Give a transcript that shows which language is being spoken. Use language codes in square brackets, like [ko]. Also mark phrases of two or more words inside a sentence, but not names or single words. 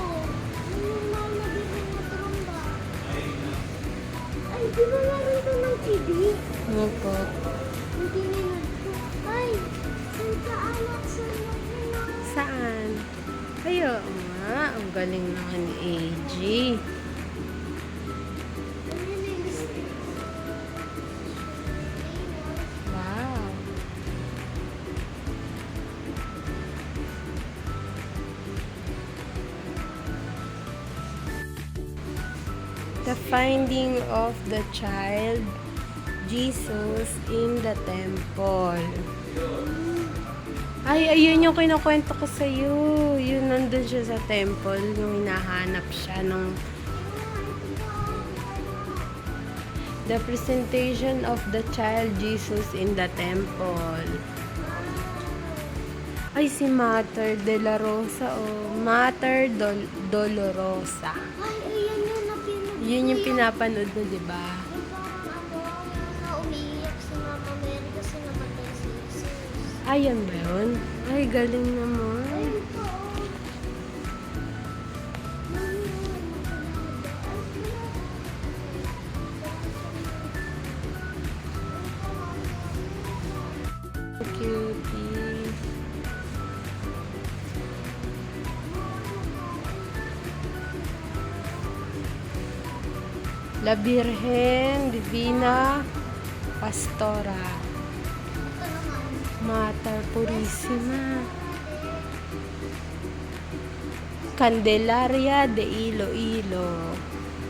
[tl] Yung mahal na birhen na trumba. Ay, di ba meron to ng TV? Opo. Hindi nila. Ay, sa anak sa mga. Saan? Ay, oo nga. Ang galing naman ni AG. Wow. [en] The finding of the child Jesus in the temple. [tl] Ay, ayun yung kinukwento ko sa iyo. Yun, nandun siya sa temple nung hinahanap siya ng [en] the presentation of the child Jesus in the temple. [tl] Ay, si Mater de la Rosa, oh. Mater Dolorosa. Ay, ayan yun na pinag- Yun yung pinapanood mo, di ba? Yung parang na umiiyak si Mama Mary kasi namatay si Jesus. Ayan ba yun? Ay, galing naman. Ayun po. Mami, Cutie. La Virgen Divina Pastora Mater Purissima Candelaria de Iloilo.